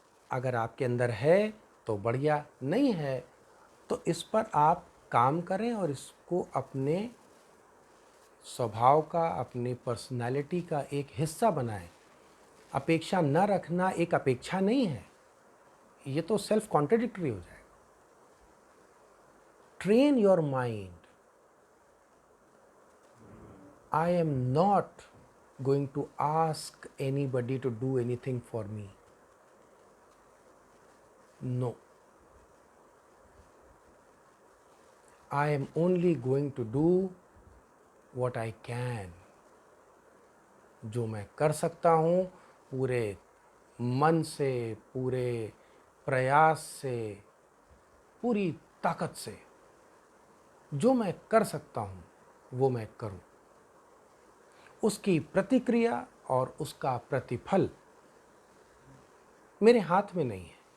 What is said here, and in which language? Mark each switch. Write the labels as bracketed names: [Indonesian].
[Hindi] अगर आपके अंदर है तो बढ़िया, नहीं है तो इस पर आप काम करें और इसको अपने स्वभाव का, अपनी पर्सनालिटी का एक हिस्सा बनाएं। अपेक्षा न रखना एक अपेक्षा नहीं है, ये तो सेल्फ कॉन्ट्रडिक्टरी हो जाएगा। [English] Train your mind, I am not going to ask anybody to do anything for me. No. I am only going to do what I can. [Hindi] जो मैं कर सकता हूँ पूरे मन से, पूरे प्रयास से, पूरी ताकत से, जो मैं कर सकता हूँ वो मैं करूँ। उसकी प्रतिक्रिया और उसका प्रतिफल मेरे हाथ में नहीं है।